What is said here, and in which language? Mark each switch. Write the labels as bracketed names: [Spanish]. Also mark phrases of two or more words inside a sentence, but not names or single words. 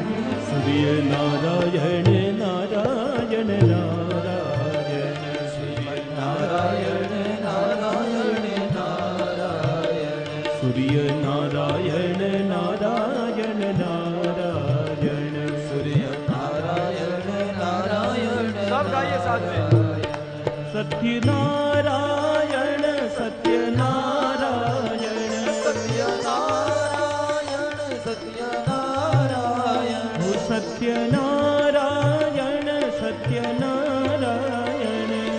[Gujarati] સૂર્ય નારાયણ નારાયણ નારાયણ નારાયણ નારાયણ નારાયણ સૂર્ય નારાયણ નારાયણ નારાયણ સૂર્ય નારાયણ નારાયણ [Hindi] सब गाइए साथ में [Gujarati] સત્યનારાયણ સત્યનારાયણ સત્યનારાયણ સત્યનારાયણ હો સત્યનારાયણ સત્યનારાયણ